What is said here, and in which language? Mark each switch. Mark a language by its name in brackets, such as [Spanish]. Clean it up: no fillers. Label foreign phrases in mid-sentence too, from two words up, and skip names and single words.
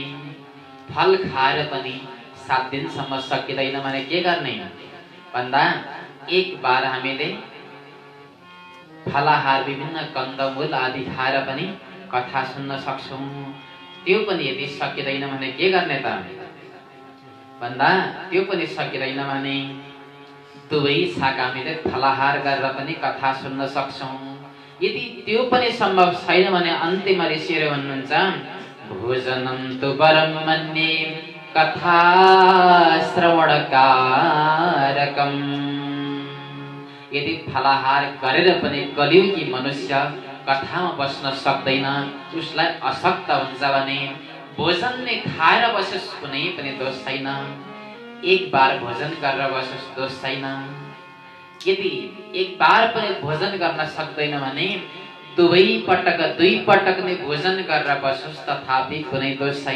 [Nepali] फल खाएर पनि 7 दिनसम्म सकिँदैन भने के गर्ने भन्दा एक बार हामीले फलाहार विभिन्न कन्दमूल आदि खाएर पनि कथा सुन्न सक्छौँ। त्यो पनि यदि सकिँदैन भने के गर्ने त भन्दा त्यो पनि सकिँदैन भने दुवै शाका हामीले फलाहार गरेर पनि कथा सुन्न सक्छौँ। यदि त्यो पनि सम्भव छैन भने अन्तिम ऋषिहरू भन्नुहुन्छ, [Sanskrit] भोजनं तु वरं मन्ये कथा श्रवणकारकम्। [Nepali] यदि फलाहार गरेर पनि कलियुगी मनुष्य कथामा बस्न सक्दैन, उसलाई अशक्त हुन्छ भने भोजन नै खाएर बसोस् कुनै पनि दोष छैन, एक बार भोजन गरेर बसोस् दोष छैन। यदि एक बार पनि भोजन गर्न सक्दैन भने दुई पटक नै भोजन गरेर बसोस् तथापि कुनै दोष छैन।